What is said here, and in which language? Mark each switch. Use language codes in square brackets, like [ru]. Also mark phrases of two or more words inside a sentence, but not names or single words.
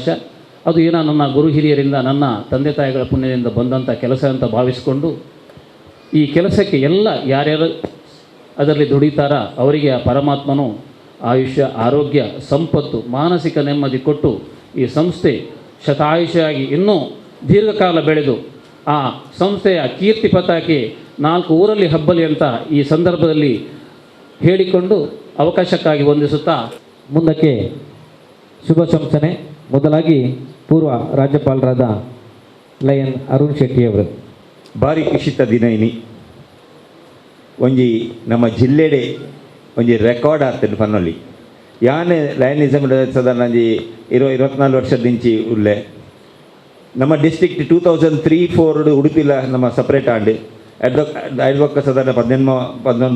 [kn] ಅದು ಏನೋ ನನ್ನ ಗುರು ಹಿರಿಯರಿಂದ ನನ್ನ ತಂದೆ ತಾಯಿಗಳ ಪುಣ್ಯದಿಂದ ಬಂದಂಥ ಕೆಲಸ ಅಂತ ಭಾವಿಸಿಕೊಂಡು ಈ ಕೆಲಸಕ್ಕೆ ಎಲ್ಲ ಯಾರ್ಯಾರು ಅದರಲ್ಲಿ ದುಡಿತಾರ ಅವರಿಗೆ ಆ ಪರಮಾತ್ಮನು ಆಯುಷ್ಯ ಆರೋಗ್ಯ ಸಂಪತ್ತು ಮಾನಸಿಕ ನೆಮ್ಮದಿ ಕೊಟ್ಟು ಈ ಸಂಸ್ಥೆ ಶತಾಯುಷಿಯಾಗಿ ಇನ್ನೂ ದೀರ್ಘಕಾಲ ಬೆಳೆದು ಆ ಸಂಸ್ಥೆಯ ಕೀರ್ತಿ ಪತಾಕೆ 4 ಊರಲ್ಲಿ ಹಬ್ಬಲಿ ಅಂತ ಈ ಸಂದರ್ಭದಲ್ಲಿ ಹೇಳಿಕೊಂಡು ಅವಕಾಶಕ್ಕಾಗಿ ವಂದಿಸುತ್ತಾ ಮುಂದಕ್ಕೆ ಶುಭ ಶಂಸನೆ. ಮೊದಲಾಗಿ ಪೂರ್ವ ರಾಜ್ಯಪಾಲರಾದ ಲಯನ್ ಅರುಣ್ ಶೆಟ್ಟಿಯವರು. [tcy] ಭಾರಿ ಖುಷಿತ ದಿನ ಇನಿ ಒಂಜಿ ನಮ್ಮ ಜಿಲ್ಲೆಡೆ ಒಂಜಿ ರೆಕಾರ್ಡ್ ಆಗ್ತದೆ ಪನ್ನೊಲ್ಲಿ ಯಾನ್ ಲಯನಿಸಮ್ ಸಾಧಾರಣ ಒಂಜಿ 24 ವರ್ಷದಿಂಚಿ ಉಳ್ಳೆ ನಮ್ಮ ಡಿಸ್ಟ್ರಿಕ್ಟ್ 2003-04 ಉಡುಪಿಲ ನಮ್ಮ ಸಪ್ರೇಟ್ ಆಂಡ್ ಐಡ್ಬೊಕ್ಕ ಸಾಧಾರಣ 19